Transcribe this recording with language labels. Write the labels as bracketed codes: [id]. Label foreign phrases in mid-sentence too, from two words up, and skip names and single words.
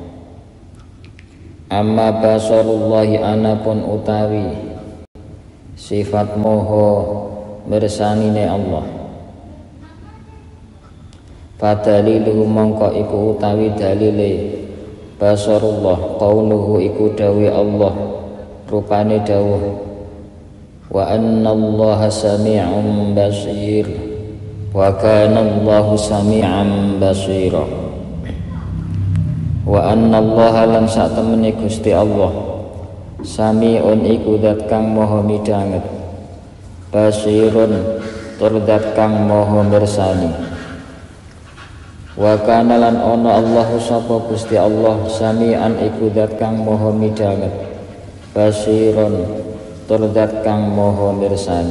[ar] أما بصر الله [jv] anapun utawi sifat moho bersanine Allah, fadaliluhu mongko iku utawi dalile basarullah qauluhu iku dawe Allah rupane dawuh [ar] وأن الله سميع بصير وكان الله سميعا بصيرا وأن الله [jv] lan sak temene Gusti Allah sami'un iku zat kang maha midanget basirun tur zat kang maha mirsani [ar] وكان [jv] lan ana Allahu sapa Gusti Allah sami'an iku zat kang maha midanget basirun tur zat kang maha mirsani.